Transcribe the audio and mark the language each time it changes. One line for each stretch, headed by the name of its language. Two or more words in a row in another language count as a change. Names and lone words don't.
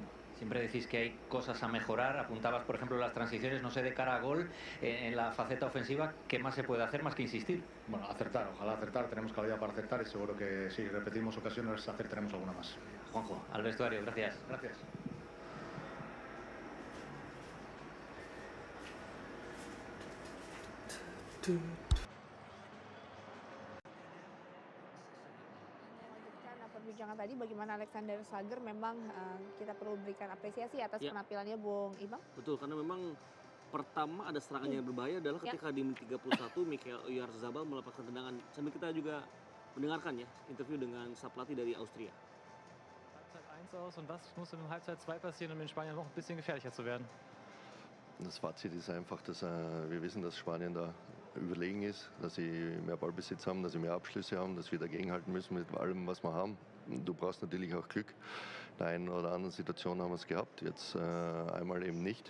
Spanish: Siempre decís que hay cosas a mejorar. Apuntabas, por ejemplo, las transiciones, no sé, de cara a gol, en la faceta ofensiva. ¿Qué más se puede hacer más que insistir? Bueno, acertar, ojalá acertar. Tenemos calidad para acertar y seguro que si repetimos ocasiones acertaremos alguna más. Juanjo, al vestuario, gracias. Gracias.
Indonesian: Perbincangan tadi bagaimana Alexander Schlager memang kita perlu berikan apresiasi atas penampilannya Bung Imam. Betul, karena memang pertama ada serangan yang berbahaya adalah ketika di menit 31 Michael Oyarzabal melepaskan tendangan. Sambil kita juga mendengarkan ya interview dengan sang pelatih dari Austria.
German: Halbzeit 1 aus und was muss in Halbzeit 2 passieren, um den Spaniern noch ein bisschen gefährlicher zu werden? Das Fazit ist einfach, dass wir wissen, dass Spanien da überlegen ist, dass sie mehr Ballbesitz haben, dass sie mehr Abschlüsse haben, dass wir dagegenhalten müssen mit allem, was wir haben. Du brauchst natürlich auch Glück. In der einen oder anderen Situation haben wir es gehabt, jetzt einmal eben nicht.